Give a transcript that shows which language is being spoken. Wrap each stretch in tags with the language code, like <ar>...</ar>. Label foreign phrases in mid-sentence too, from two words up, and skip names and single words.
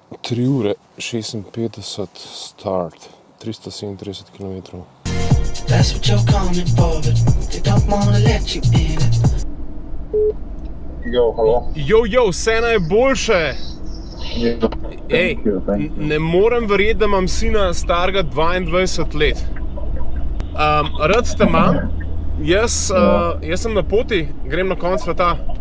<sl>3 ure 56 start, 337 km.</sl> <en>That's what you're coming for, but they don't wanna let you in it.</en> <sl>Jo, halo. Jo, vse najboljše. Ej, ne morem verjeti, da imam sina starega 22 let. Rad te imam, jaz sem na poti, grem na konec sveta.</sl>